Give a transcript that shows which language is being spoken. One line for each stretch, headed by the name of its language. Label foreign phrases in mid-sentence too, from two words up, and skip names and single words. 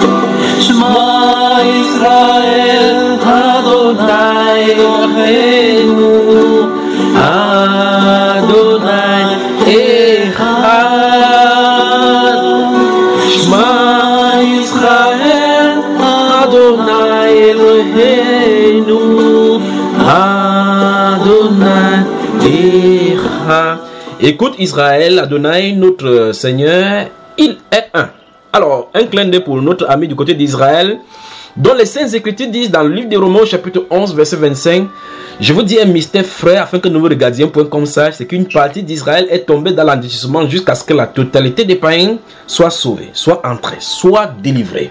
Hebrew: שמע ישראל אדני אלהינו אדני אחד. שמע ישראל אדני אלהינו אדני אחד.
French: Écoute Israël, Adonai, notre Seigneur, il est un. Alors, un clin d'œil pour notre ami du côté d'Israël, dont les Saintes Écritures disent dans le livre des Romains, chapitre 11, verset 25, je vous dis un mystère, frère, afin que nous vous regardions un point comme ça, c'est qu'une partie d'Israël est tombée dans l'endurcissement jusqu'à ce que la totalité des païens soit sauvée, soit entrée, soit délivrée.